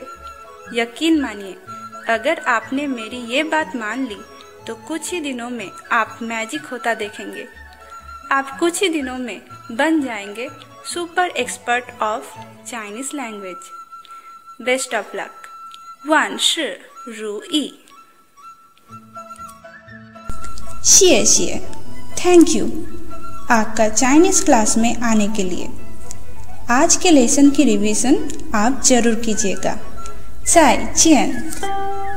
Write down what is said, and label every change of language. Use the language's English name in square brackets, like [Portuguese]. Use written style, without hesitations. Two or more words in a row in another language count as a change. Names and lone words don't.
[Hindi] यकीन मानिए, अगर आपने मेरी ये बात मान ली तो कुछ ही दिनों में आप मैजिक होता देखेंगे। आप कुछ ही दिनों में बन जाएंगे [English] super expert of Chinese language. best of luck. 万事如意。 [Hindi] 谢谢 [English] thank you [Hindi] आपका चाइनीज़ क्लास में आने के लिए। आज के लेसन की रिवीजन आप जरूर कीजिएगा। [Chinese] 再见